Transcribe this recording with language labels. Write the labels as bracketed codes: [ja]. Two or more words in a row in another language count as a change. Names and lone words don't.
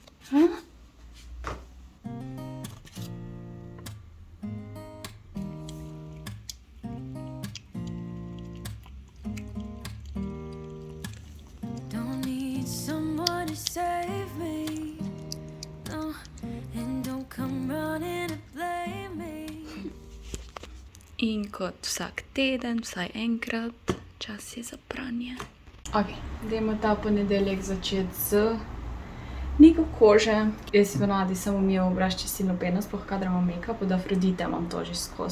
[en] Save me, no, and don't come running to blame me. [sl] In kot vsak teden, vsaj enkrat, čas je za pranje. Ok, dajmo ta ponedeljek začeti z nego kože. Jaz si ponavadi samo umijem obraz čistilno peno, sploh kadar imam make-up, od Afrodite imam to že skozi.